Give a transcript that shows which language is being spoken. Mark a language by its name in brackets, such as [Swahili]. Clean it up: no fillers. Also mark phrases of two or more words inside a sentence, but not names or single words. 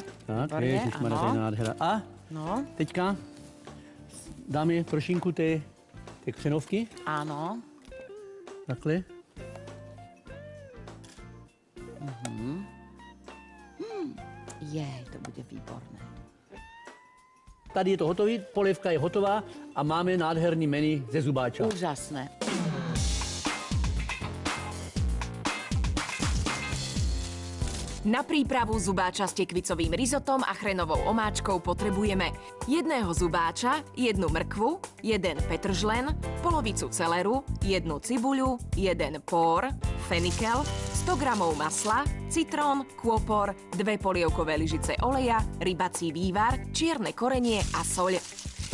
[Czech] Tak, ježišmarja, to je nádhera. A teďka dáme trošinku té křenovky. [Slovak] Áno. [Czech] Takhle. [Slovak] Jej, to bude výborné. [Czech] Tady je to hotový, polévka je hotová a máme nádherný menu ze zubáča. [Slovak] Úžasné. Na prípravu zubáča s tekvicovým rizotom a chrenovou omáčkou potrebujeme jedného zubáča, jednu mrkvu, jeden petržlen, polovicu celeru, jednu cibuľu, jeden pór, fenikel, 100 gramov masla, citrón, kôpor, 2 polievkové lyžice oleja, rybací vývar, čierne korenie a soľ.